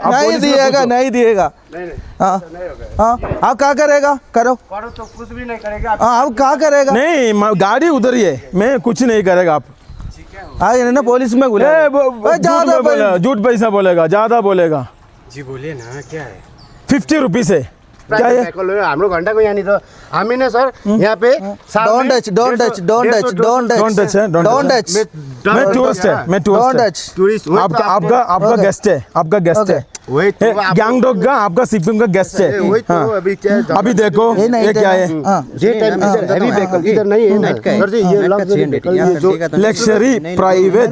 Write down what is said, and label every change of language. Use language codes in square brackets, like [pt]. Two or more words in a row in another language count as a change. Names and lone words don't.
[hi] नहीं दिएगा. हाँ आप क्या करेगा? करो तो कुछ भी नहीं करेगा. आप क्या करेगा? नहीं गाड़ी उधर ही है. मैं कुछ नहीं करेगा. आप ना पुलिस में झूठ पैसा बोलेगा, ज्यादा बोलेगा. जी बोलिए ना क्या है? 50 रुपीस है. क्या है? [ne] साइकल हो हाम्रो घन्टाको यहाँनिर हामी नै सर [hi] यहाँ पे [en] Don't touch, don't touch, don't touch, don't touch. Don't touch है, don't Don't touch. touch. [hi] मैं टूरिस्ट है, मैं [en] Don't [hi] टूरिस्ट है। [en] touch. [hi] टुरिस्ट आपका गेस्ट है, आपका गेस्ट है। वही तो गैंगटॉक का आपका सिक्किम का गेस्ट है। वही तो हाँ। अभी क्या अभी देखो ये नहीं ये क्या है, जे टाइम [en] heavy vehicle [hi] इधर नहीं है ना सर जी ये [en] luxury vehicle [hi] ये जो [en] luxury private